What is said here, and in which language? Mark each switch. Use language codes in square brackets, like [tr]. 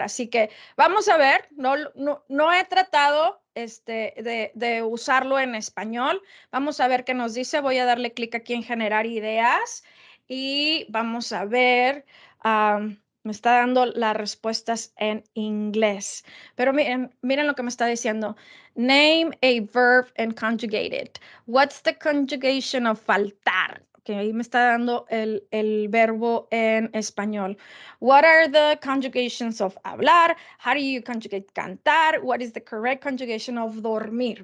[es] Así que vamos a ver, no he tratado de usarlo en español. Vamos a ver qué nos dice. Voy a darle clic aquí en generar ideas y vamos a ver. Me está dando las respuestas en inglés. Pero miren lo que me está diciendo. [en] Name a verb and conjugate it. What's the conjugation of faltar? [es] Que ahí me está dando el verbo en español. [en] What are the conjugations of hablar? How do you conjugate cantar? What is the correct conjugation of dormir?